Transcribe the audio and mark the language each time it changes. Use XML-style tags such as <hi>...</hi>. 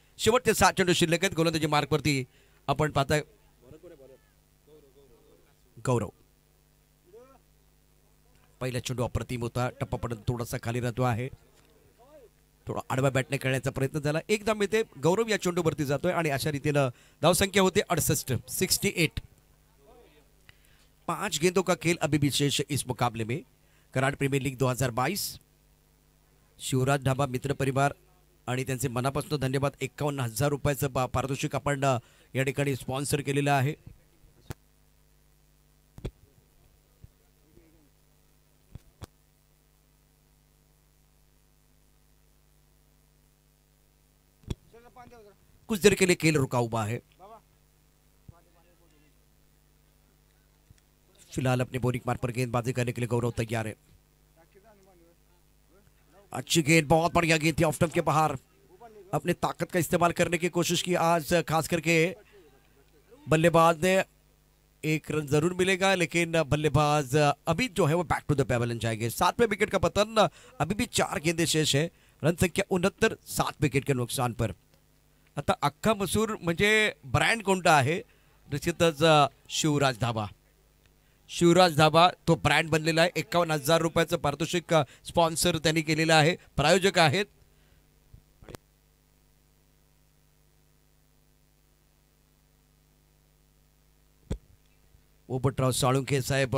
<mr>शेवटचे 7 चेंडू शिल्लक आहेत गोलंदाजी मार्कवरती। आपण पाहताय गौरव, पहिला चेंडू अप्रतिम होता, टप्पा पडत थोडासा खाली राहतो आहे। थोडा आडवा बॅटने खेळण्याचा प्रयत्न झाला. एकदा मिळते, गौरव या चेंडूवरती जातोय आणि अशा रीतीनं धावसंख्या होते 68, 68.</mr> <hi>5 गेंदों का खेल अभी भी शेष इस मुकाबले में. Karad premiere league 2022.</hi> <mr>शिवराज ढाबा मित्र परिवार आणि त्यांचे मनापासून धन्यवाद. 51,000 रुपयाचं पारितोषिक आपण या ठिकाणी स्पॉन्सर केलेलं आहे.</mr> <hi>कुछ देर के लिए खेल रुका हुआ है. फिलहाल अपने बोरिंग मार्ग पर गेंदबाजी करने के लिए गौरव तैयार है. अच्छी गेंद, बहुत बढ़िया गेंद थी, ऑफ स्टंप के बाहर. अपने ताकत का इस्तेमाल करने की कोशिश की आज, खास करके बल्लेबाज ने. एक रन जरूर मिलेगा लेकिन बल्लेबाज अभी जो है वो बैक टू द पेवेलियन जाएंगे. 7वें विकेट का पतन. अभी भी 4 गेंदे शेष है. रन संख्या 69, 7 विकेट के नुकसान पर.</hi> <mr>आता अख्खा मसूर म्हणजे ब्रँड कोणता आहे? निश्चितच शिवराज धाबा. शिवराज धाबा तो ब्रँड बनलेला आहे. 51,000 रुपयाचं पारितोषिक स्पॉन्सर त्यांनी केलेलं आहे. प्रायोजक आहेत पोपटराव साळुंखे साहेब.</mr>